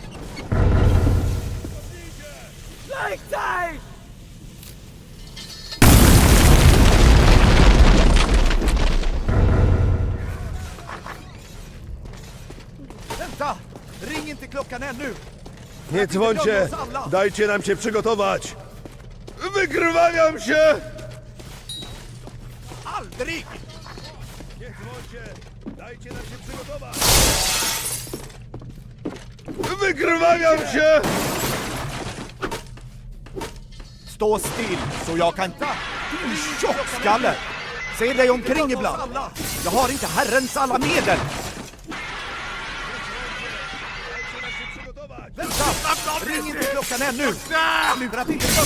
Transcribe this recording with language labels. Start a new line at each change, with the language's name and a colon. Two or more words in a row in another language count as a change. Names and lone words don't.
Swedish: Lägg dig! Vänta! Ring inte klockan ännu!
Polish: Nie dzwońcie! Dajcie nam się przygotować! Wykrwawiam się!
Swedish: Aldrig!
Polish: Nie dzwońcie! Dajcie nam się przygotować! Wykrwawiam się!
Swedish: Stå still så jag kan... Din tjockskalle! Se dig omkring ibland! Jag har inte Herrens alla medel! Vänta! Ring inte klockan ännu! Lura till dig!